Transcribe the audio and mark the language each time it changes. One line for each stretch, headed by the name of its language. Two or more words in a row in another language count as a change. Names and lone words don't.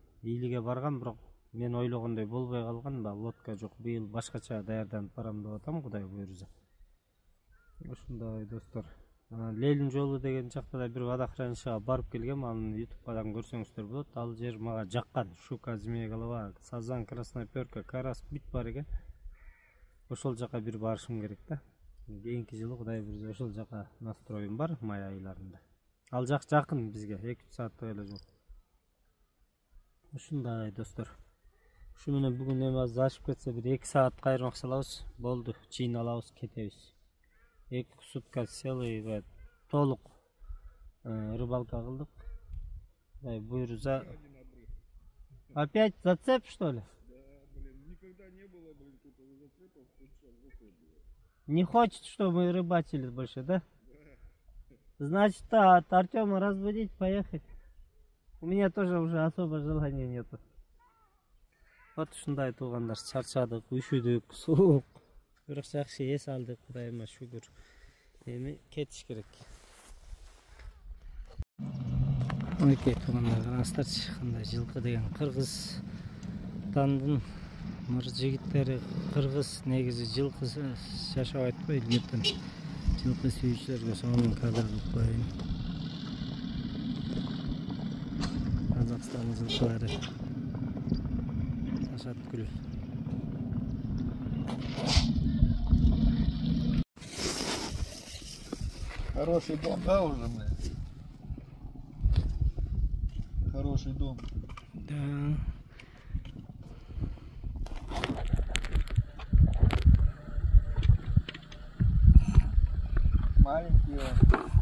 Kyrgyz: Илиге баргам, бирок мен ойлогондой болбой калган. Лодка жок. Быйыл башкача даярданып барам деп атам, Кудай буйрса. Ушундай достор. Лелин жолу деген жакта да бир водохранилищеге барып келгем. Аны YouTube'дан көрсөңүздөр болот. Ал жер мага жаккан.
Russian: Щука, змея голова, сазан, красноперка, карась
Kyrgyz: бүт бар экен. Ошол жака бир барышым керек да. Кийинки жылы Кудай буйрса ошол жака настроим бар, май айларында. Ал жак жакын бизге, 2-3 сааттык эле жол. Ушундай достор. Ушу менен бүгүн эми аз ашып кетсе бир 2 саат кайырмак салабыз. Болду, чыйналабыз, кетебиз. 2
Russian: сутка целый
Kyrgyz: толук рыбалка кылдык. Буйрса.
Russian: Опять зацеп, что ли? Да, блин, никогда не было, блин, тут зацепов, тут сейчас выходит. Не хочет, чтобы мы рыбачили больше, да? Да. Значит, да, от Артема разбудить, поехать. У меня тоже уже особо желания нету.
Kyrgyz: Вот ушундай туугандар, чарчадык, үшүдүк, суук. Бирок жакшы эс алдык, Кудайыма шүгүр. Эми кетиш керек. Мынакей туугандар, караңыздарчы, кандай жылкы деген Кыргызстандын мыр жигиттери. Кыргыз негизи жылкы жашабайт го илгертен. Жылкы сүйүүчүлөргө сонун кадр кылып коеюн. Казакстан жылкылары ташаткүл.
Russian: Хороший дом, да, уже, блядь? Хороший дом. Да. Маленький он.